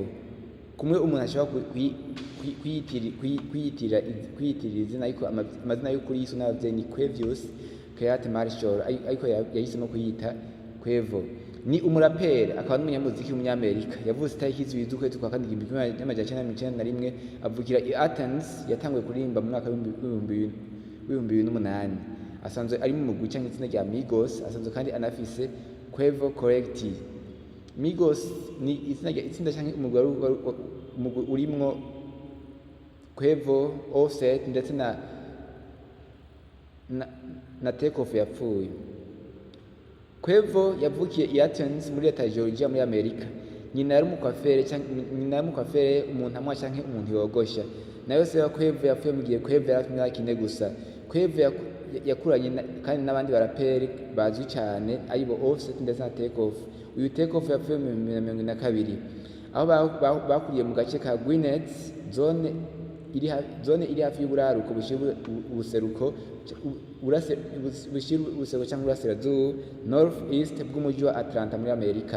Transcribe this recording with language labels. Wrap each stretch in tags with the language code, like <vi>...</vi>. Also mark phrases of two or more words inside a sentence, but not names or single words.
<rn>Kumwe umuntu ashobora kwiyitirira izina, ariko amazina y'ukuri yiswe n'ababyeyi ni Quavious Keyate Marshall, ariko yahisemo kuyita Quavo. Ni umuraperi akaba n'umunyamuziki w'umunyamerika. Yavutse itariki z'ukwezi kwa kane 1991, avukira i Athens. Yatanguye kuririmba mu mwaka w'ibihumbi 2008. Asanzwe ari mu mugwi cyangwa itsinda rya Migos. Asanzwe kandi anafise Quavo Collective. Migos ni itsinda cyangwa umugwi urimwo Quavo, Offset ndetse na Takeoff yapfuye. Quavo yavukiye i Athens muri leta ya Georgia muri Amerika. Nyina yari umukwafere, umuntu amwa cyangwa umuntu yogosha. Nayo se wa Quavo yapfuye mu gihe Quavo yari afite imyaka 4 gusa. Quavo yakuranye kandi n'abandi baraperi bazwi cyane aribo Offset ndetse na Takeoff. Uyu Takeoff yapfuye mu 2022, aho bakuriye mu gace ka Gwinnett, zone iri hafi y'uburaruko ubuseruko cyangwa urasirazuba</rn> <en>north east</en> <rn>bw'umujyi wa Atlanta muri Amerika.</rn>